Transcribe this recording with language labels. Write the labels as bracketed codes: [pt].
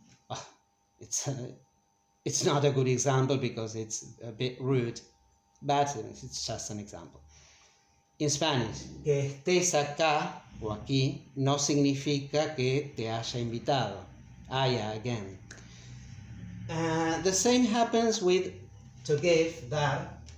[en] Oh, it's not a good example because it's a bit rude, but it's just an example. In Spanish, [es] que estés acá o aquí no significa que te haya invitado. [en] Haya again. The same happens with to give, dar.